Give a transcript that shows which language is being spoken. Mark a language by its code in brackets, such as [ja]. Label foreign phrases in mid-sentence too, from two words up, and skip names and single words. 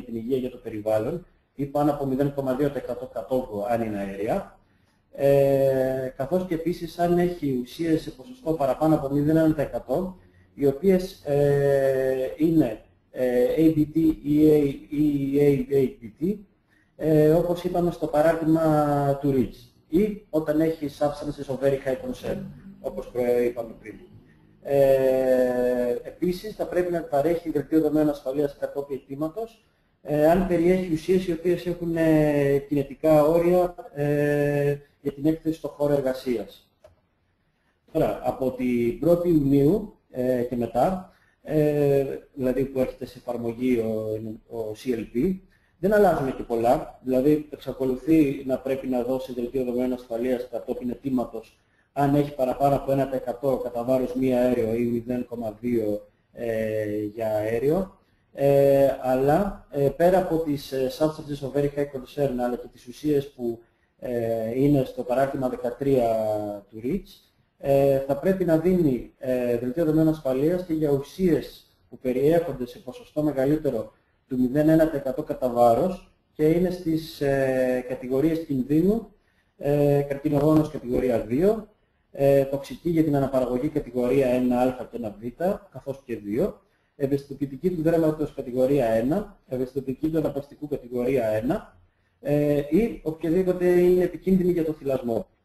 [el] την υγεία για το περιβάλλον ή πάνω από 0,2% κατόγκο αν είναι αέρια, καθώς και επίσης αν έχει ουσίες σε ποσοστό παραπάνω από 0,1% οι οποίες είναι ABT ή ABT, όπως είπαμε στο παράδειγμα του REACH, ή όταν έχει [en] substances of very high concern, [el] όπως είπαμε πριν. Επίσης, θα πρέπει να παρέχει δελτίο δεδομένων ασφαλείας κατόπιν αιτήματος, αν περιέχει ουσίες οι οποίες έχουν κινητικά όρια για την έκθεση στο χώρο εργασίας. Τώρα, από την 1η Ιουνίου και μετά, δηλαδή που έρχεται σε εφαρμογή ο CLP, δεν αλλάζουν και πολλά, δηλαδή εξακολουθεί να πρέπει να δώσει δελτίο δεδομένων ασφαλείας κατόπιν αιτήματος αν έχει παραπάνω από 1% κατά βάρος μη αέριο ή 0,2 για αέριο, αλλά πέρα από τις [en] substances of very high concern [el] αλλά και τις ουσίες που είναι στο παράρτημα 13 του REACH, θα πρέπει να δίνει δελτίο δεδομένων ασφαλείας και για ουσίες που περιέχονται σε ποσοστό μεγαλύτερο του 0,1% κατά βάρος και είναι στις κατηγορίες κινδύνου, καρκινογόνος κατηγορία 2, τοξική για την αναπαραγωγή κατηγορία 1α και 1β, καθώς και 2, ευαισθητοποιητική του δέρματος κατηγορία 1, ευαισθητοποιητική του αναπαυστικού κατηγορία 1 ή οποιαδήποτε είναι επικίνδυνη για το θυλασμό.